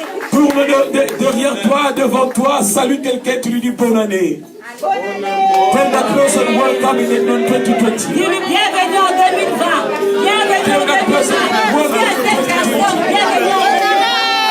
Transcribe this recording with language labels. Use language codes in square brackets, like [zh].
[fr] Tourne derrière toi, devant toi, salue quelqu'un, tu lui dis bonne année. [en] Tell that person welcome in 2020. [fr] Dis-lui bienvenue en 2020. Bienvenue en 2020. Dis à cette personne, bienvenue en 2020.